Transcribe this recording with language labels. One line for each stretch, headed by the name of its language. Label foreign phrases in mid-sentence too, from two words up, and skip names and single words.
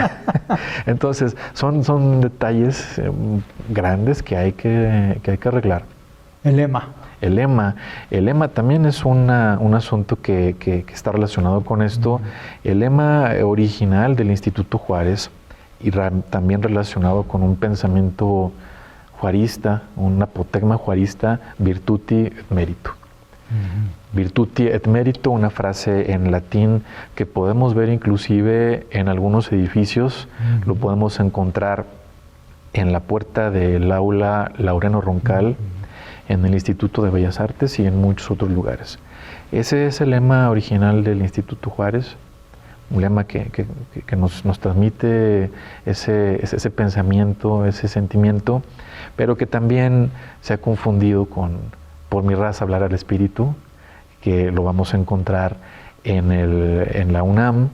Spanish: Entonces, son detalles grandes que hay que arreglar. El lema. El lema también es un asunto que está relacionado con esto. El lema original del Instituto Juárez, y también relacionado con un pensamiento juarista, un apotegma juarista,
Latin: virtuti et merito. Virtuti et merito,
Spanish: una frase en latín que podemos ver inclusive en algunos edificios. Lo podemos encontrar en la puerta del aula Laureano Roncal, en el Instituto de Bellas Artes y en muchos otros lugares. Ese es el lema original del Instituto Juárez, un lema que nos transmite ese pensamiento, ese sentimiento, pero que también se ha confundido con por mi raza hablar al espíritu, que lo vamos a encontrar en la UNAM.